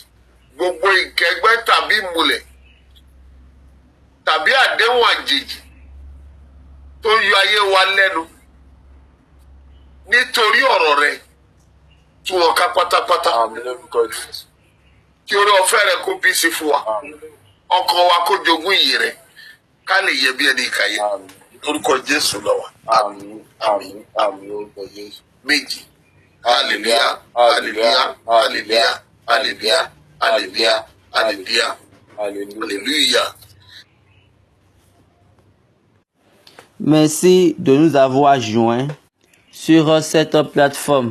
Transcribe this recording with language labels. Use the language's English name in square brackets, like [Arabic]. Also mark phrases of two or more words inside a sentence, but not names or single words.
[Yoruba] Gbogbo ìkẹ́gbẹ́ tàbí ìmùlẹ̀ tàbí àdéhùn àjèjì tó yọ ayé wa lẹ́nu nítorí ọ̀rọ̀ rẹ tú wọn ká pátápátá. Àmín lórúkọ Jésù. Kí orí ọ̀fẹ́ rẹ kó bí sí fún wa. Àmín. Ọkàn wa kó jogún ìyè rẹ ká lè yẹ bí ẹni ìkàyé. Àmín. Lórúkọ Jésù lọ wá. Àmín. Àmín. Àmín lórúkọ Jésù. Méjì. Hallelujah, hallelujah, hallelujah, hallelujah, hallelujah, hallelujah, Hallelujah. hallelujah. [French] Merci de nous avoir joints sur cette plateforme.